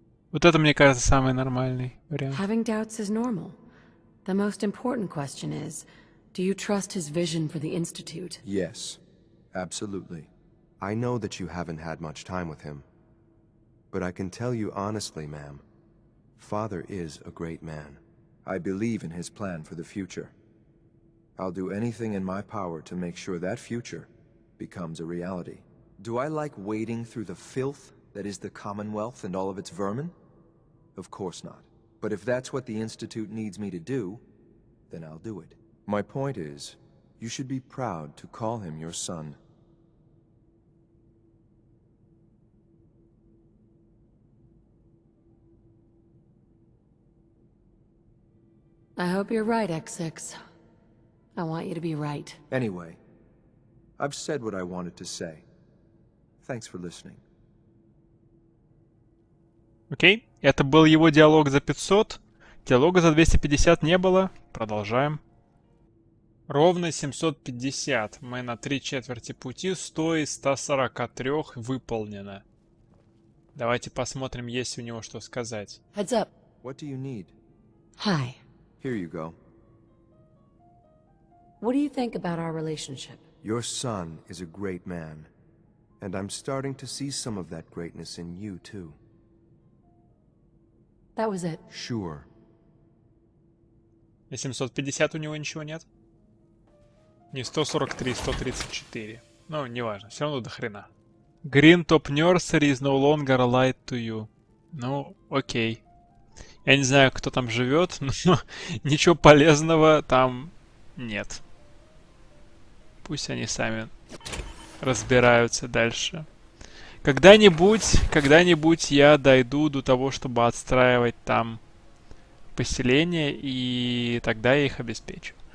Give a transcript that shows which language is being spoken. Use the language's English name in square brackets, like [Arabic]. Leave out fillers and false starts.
[Russian] Вот это, мне кажется, самый нормальный вариант. [English] Having doubts is normal. The most important question is, do you trust his vision for the Institute? Yes, absolutely. I know that you haven't had much time with him. But I can tell you honestly, ma'am, Father is a great man. I believe in his plan for the future. I'll do anything in my power to make sure that future becomes a reality. Do I like wading through the filth that is the Commonwealth and all of its vermin? Of course not. But if that's what the Institute needs me to do, then I'll do it. My point is, you should be proud to call him your son. I hope you're right, X6. I want you to be right. Anyway, I've said what I wanted to say. Thanks for listening. [Russian] Окей, это был его диалог за 500. Диалога за 250 не было. Продолжаем. Ровно 750. Мы на 3/4 пути. 100 из 143 выполнено. Давайте посмотрим, есть у него что сказать. [English] Heads up. What do you need? Hi. Here you go. What do you think about our relationship? Your son is a great man. And I'm starting to see some of that greatness in you, too. That was it. Sure. [Russian] На 750 у него ничего нет? Не 143, 134. Ну, неважно, все равно до хрена. [English] Green Top Nursery is no longer light to you. [Russian] Ну, окей. Я не знаю, кто там живет, но ничего полезного там нет. Пусть они сами разбираются дальше. Когда-нибудь я дойду до того, чтобы отстраивать там поселение, и тогда я их обеспечу.